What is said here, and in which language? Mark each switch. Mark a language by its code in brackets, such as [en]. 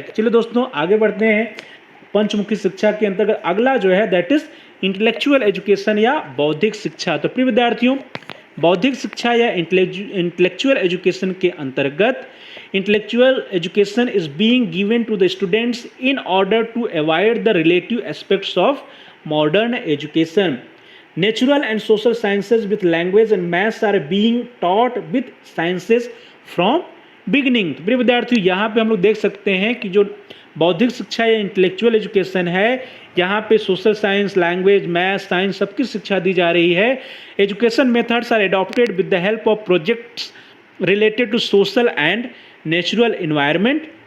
[hi] तो चलिए दोस्तों आगे बढ़ते हैं। पंचमुखी शिक्षा के अंतर्गत अगला जो है [en] that is intellectual education [hi] या बौद्धिक शिक्षा। तो प्रिय विद्यार्थियों, बौद्धिक शिक्षा या इंटेलेक्चुअल एजुकेशन के अंतर्गत [en] Intellectual education is being given to the students in order to avoid the relative aspects of modern education. Natural and social sciences with language and maths are being taught with sciences from beginning. [hi] तो प्रिय विद्यार्थियों, यहाँ पे हम लोग देख सकते हैं कि जो बौद्धिक शिक्षा या इंटेलेक्चुअल एजुकेशन है, यहाँ पे social science, language, math, science सबकी शिक्षा दी जा रही है. [en] Education methods are adopted with the help of projects related to social and natural environment.